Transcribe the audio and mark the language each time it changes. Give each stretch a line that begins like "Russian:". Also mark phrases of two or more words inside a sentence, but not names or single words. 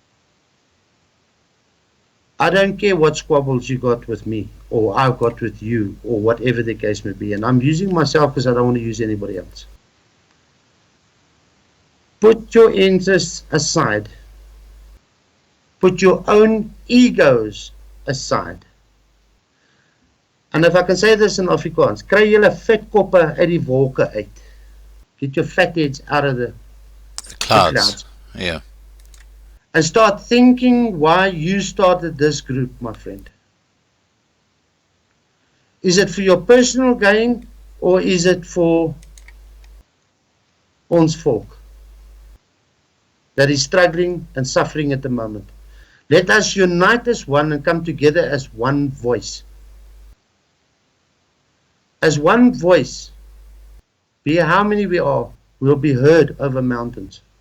English: I don't care what squabbles you got with me, or I've got with you, or whatever the case may be, and I'm using myself because I don't want to use anybody else. Put your interests aside. Put your own egos aside. And if I can say this in Afrikaans,
Afrikaans: kry julle vetkoppe uit die wolke uit.
English: Get your fat heads out of the clouds. Yeah. And start thinking why you started this group, my friend. Is it for your personal gain, or is it for
Afrikaans: ons volk
English: that is struggling and suffering at the moment? Let us unite as one and come together as one voice. As one voice, be it how many we are, we'll be heard over mountains.